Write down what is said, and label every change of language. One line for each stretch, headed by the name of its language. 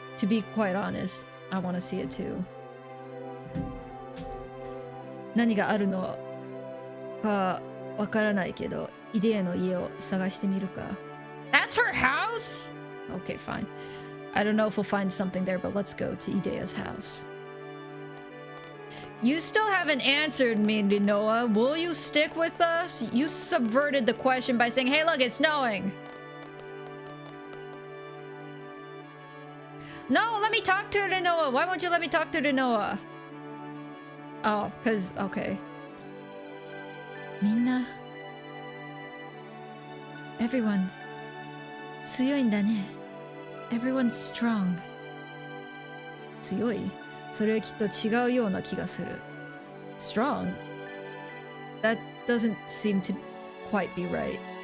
English: To be quite honest, I want to see it too.
Japanese: 何があるのかわからないけど、イデアの家を探してみるか.
English: That's her house? Okay, fine. I don't know if we'll find something there, but let's go to Idea's house. You still haven't answered me, Noah. Will you stick with us? You subverted the question by saying, hey, look, it's snowing. talk to Rinoa? Why won't you let me talk to Rinoa? Oh, cause okay. Minna. Everyone.
Japanese: 強いんだね.
English: Everyone's strong. 強い?
Japanese: それはきっと違うような気がする.
English: Strong? That doesn't seem to quite be right.